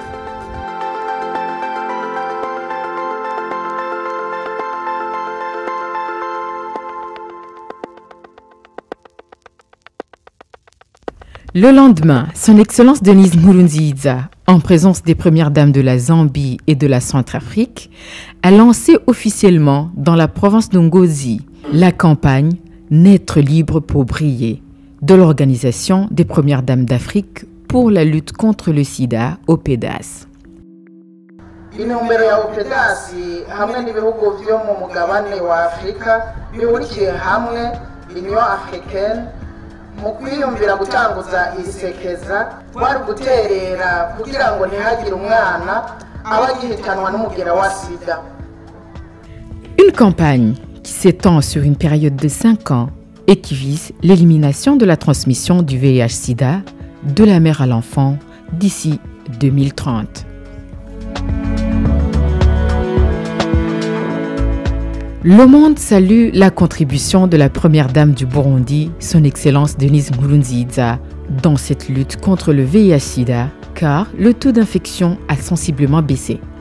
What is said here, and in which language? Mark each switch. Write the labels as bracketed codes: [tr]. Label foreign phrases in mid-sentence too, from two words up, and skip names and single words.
[fr] Le lendemain, son Excellence Denise Nkurunziza, en présence des premières dames de la Zambie et de la Centrafrique, a lancé officiellement dans la province de Ngozi la campagne « Naître libre pour briller » de l'Organisation des premières dames d'Afrique pour la lutte contre le sida, OPEDAS. [rn] Intumbero ya OPEDAS hamwe n'ibihugu byo mu mugabane wa Afrika bihurikiye hamwe Union Africaine mu kwiyumvira gutanguza isekeza kwari guterera kugira ngo ntihagire umwana abagihitanwa n'umugera wa sida. [fr] Une campagne qui s'étend sur une période de 5 ans et qui vise l'élimination de la transmission du VIH-Sida de la mère à l'enfant d'ici 2030. Le monde salue la contribution de la première dame du Burundi, son Excellence Denise Nkurunziza, dans cette lutte contre le VIH-Sida, car le taux d'infection a sensiblement baissé.